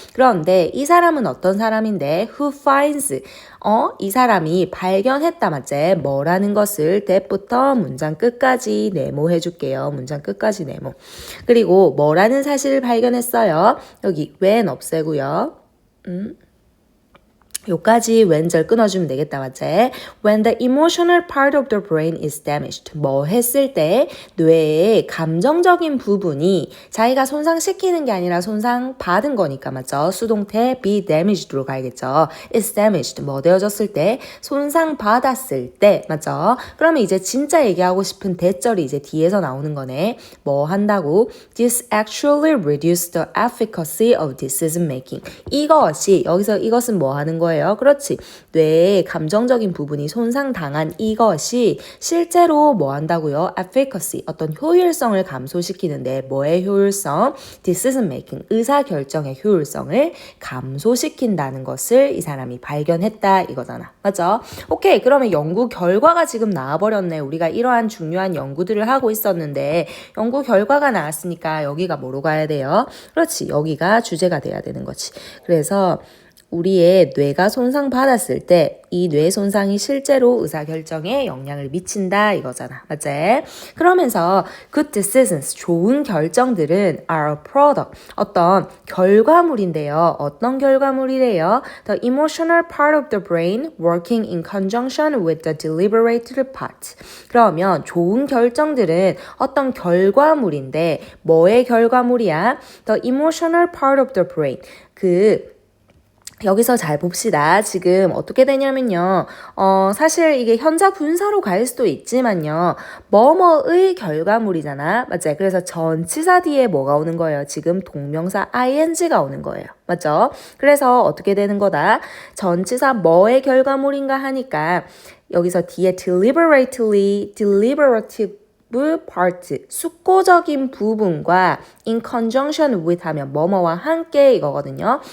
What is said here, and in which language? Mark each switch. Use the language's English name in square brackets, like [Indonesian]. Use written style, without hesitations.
[Korean] 그런데 이 사람은 어떤 사람인데 [English] who finds, [Korean] 이 사람이 발견했다, 맞지? 뭐라는 것을 that부터 문장 끝까지 네모해 줄게요. 문장 끝까지 네모. 그리고 뭐라는 사실을 발견했어요? 여기 when 없애고요. 요까지 왼절 끊어주면 되겠다, 맞지? [English] When the emotional part of the brain is damaged. [Korean] 뭐 했을 때 뇌의 감정적인 부분이 자기가 손상시키는 게 아니라 손상받은 거니까, 맞죠? 수동태 be damaged로 가야겠죠. [English] is damaged. [Korean] 뭐 되어졌을 때, 손상받았을 때, 맞죠? 그러면 이제 진짜 얘기하고 싶은 대절이 이제 뒤에서 나오는 거네. 뭐 한다고? [English] This actually reduced the efficacy of decision making. [Korean] 이것이, 여기서 이것은 뭐 하는 거야? 거예요. 그렇지. 뇌의 감정적인 부분이 손상당한 이것이 실제로 뭐 한다고요? efficacy, 어떤 효율성을 감소시키는데 뭐의 효율성? decision making, 의사결정의 효율성을 감소시킨다는 것을 이 사람이 발견했다 이거잖아. 맞죠? 오케이. 그러면 연구 결과가 지금 나와버렸네. 우리가 이러한 중요한 연구들을 하고 있었는데 연구 결과가 나왔으니까 여기가 뭐로 가야 돼요? 그렇지. 여기가 주제가 돼야 되는 거지. 그래서 우리의 뇌가 손상받았을 때 이 뇌 손상이 실제로 의사결정에 영향을 미친다 이거잖아. 맞지? [English] 그러면서 good decisions, [Korean] 좋은 결정들은 [English] are a product, [Korean] 어떤 결과물인데요. 어떤 결과물이래요? [English] The emotional part of the brain working in conjunction with the deliberative part. [Korean] 그러면 좋은 결정들은 어떤 결과물인데 뭐의 결과물이야? [English] The emotional part of the brain. [Korean] 여기서 잘 봅시다. 지금 어떻게 되냐면요. 사실 이게 현자 분사로 갈 수도 있지만요. 뭐뭐의 결과물이잖아. 맞지? 그래서 전치사 뒤에 뭐가 오는 거예요? 지금 동명사 ing가 오는 거예요. 맞죠? 그래서 어떻게 되는 거다? 전치사 뭐의 결과물인가 하니까 여기서 뒤에 [English] deliberative part, [Korean] 숙고적인 부분과 [English] in conjunction with [Korean] 하면 뭐뭐와 함께 이거거든요.